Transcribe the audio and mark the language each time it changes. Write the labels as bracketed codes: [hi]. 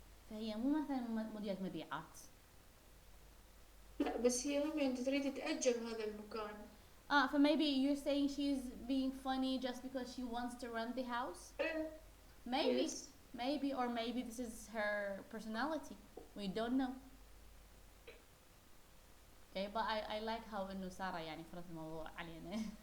[ar] فهي مو مثلا مديرة مبيعات. لا بس هي ممكن تريد تأجر هذا المكان. [en] So maybe you're saying she's being funny just because she wants to rent the house? Maybe. Yes. Maybe, or maybe this is her personality. We don't know. Okay, but I like how [ar] إنه سارة يعني فرضت الموضوع علينا.